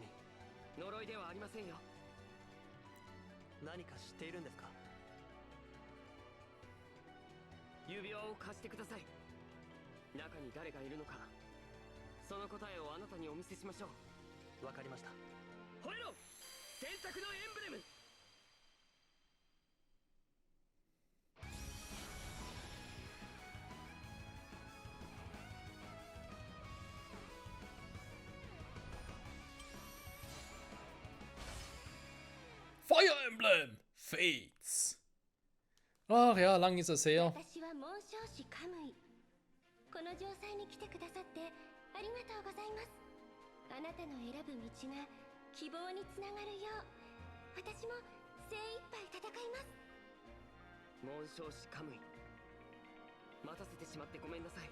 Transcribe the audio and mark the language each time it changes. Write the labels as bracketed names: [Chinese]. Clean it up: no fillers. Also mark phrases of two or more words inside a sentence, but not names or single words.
[Japanese] 呪いではありませんよ。何か知っているんですか。指輪を貸してください。中に誰がいるのか、その答えをあなたにお見せしましょう。わかりました。吠えろ、選択のエンブレム。 Fire Emblem Fates. [German] Ach ja, lang ist es her. [Japanese] 私は紋章師カムイ。この城塞に来てくださってありがとうございます。あなたの選ぶ道が希望につながるよう、私も精一杯戦います。紋章師カムイ、待たせてしまってごめんなさい。